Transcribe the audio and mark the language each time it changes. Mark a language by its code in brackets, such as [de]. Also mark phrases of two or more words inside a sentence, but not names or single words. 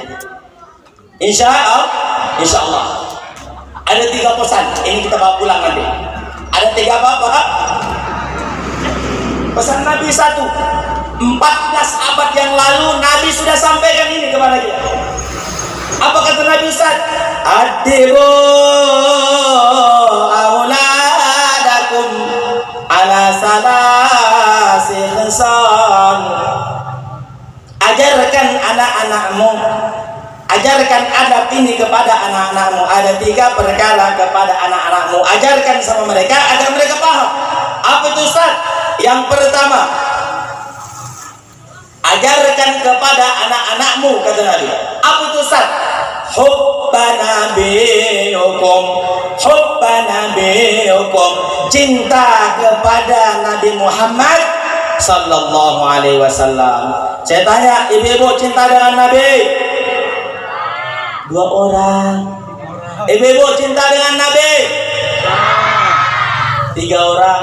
[ar] إن شاء الله. [id] Ada 3 pesan. Ini kita bawa pulang nanti. Ada 3 apa? Pesan Nabi 1. 14 abad yang lalu Nabi sudah sampaikan ini kepada kita. Apa kata Nabi Ustaz? [ar] أدبوا أولادكم على ثلاث خصال. [id] Ajarkan anak-anakmu, ajarkan adab ini kepada anak-anakmu. Ada 3 perkara kepada anak-anakmu. Ajarkan sama mereka agar mereka paham. Apa itu Ustaz? Yang pertama, ajarkan kepada anak-anakmu, kata Nabi. Apa itu Ustaz? [ar] حب نبيكم، حب نبيكم, [id] cinta kepada Nabi Muhammad [ar] صلى الله عليه وسلم. [id] Saya tanya, ibu-ibu cinta dengan Nabi? 2 orang. Ibu-ibu cinta dengan Nabi? 3 orang.